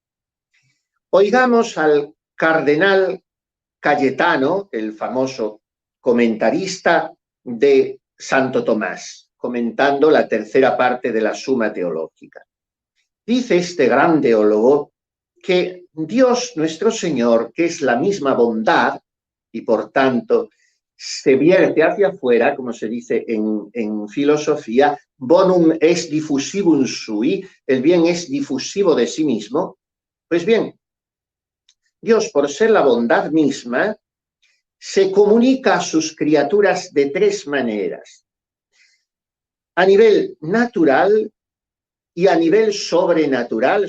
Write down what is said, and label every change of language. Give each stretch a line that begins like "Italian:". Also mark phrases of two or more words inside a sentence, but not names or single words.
Spanish: Oigamos al cardenal Cayetano, el famoso comentarista de Santo Tomás, comentando la tercera parte de la Suma Teológica. Dice este gran teólogo que Dios nuestro Señor, que es la misma bondad y por tanto se vierte hacia afuera, como se dice en filosofía,
Latin: bonum est diffusivum sui,
Spanish: el bien es difusivo de sí mismo. Pues bien, Dios, por ser la bondad misma, se comunica a sus criaturas de tres maneras: a nivel natural y a nivel sobrenatural.